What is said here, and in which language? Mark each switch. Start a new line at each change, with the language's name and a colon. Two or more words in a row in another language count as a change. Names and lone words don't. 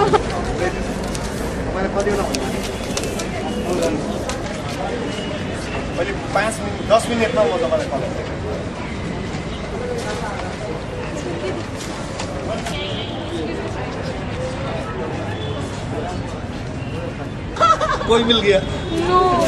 Nepali: मैले कतिवटा मैले 5 मिनेट 10 मिनेटमा म तपाईलाई कल गर्छु
Hindi: कोई मिल गया
Nepali: नो